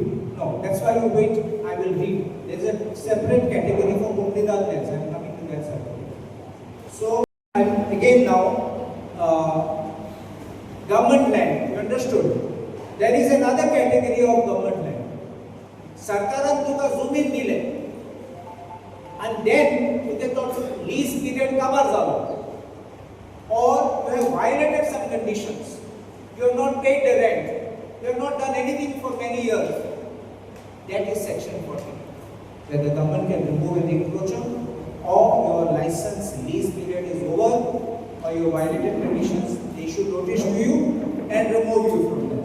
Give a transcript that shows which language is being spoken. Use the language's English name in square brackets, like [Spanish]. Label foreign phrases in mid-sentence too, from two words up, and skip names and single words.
[English] I will read. There is is a separate category for Kumlidal lands. I am coming to that separately. So, again now, government land, you understood? There is another category of government land. [Konkani] Sarkaran tuka zumin dile. [English] And then, you get also lease period cover zalo. Or you have violated some conditions. You have not paid the rent. You have not done anything for many years. That is section 14. Where the government can remove an encroacher, or your license lease period is over, or you violated conditions, they should notice to you and remove you from that.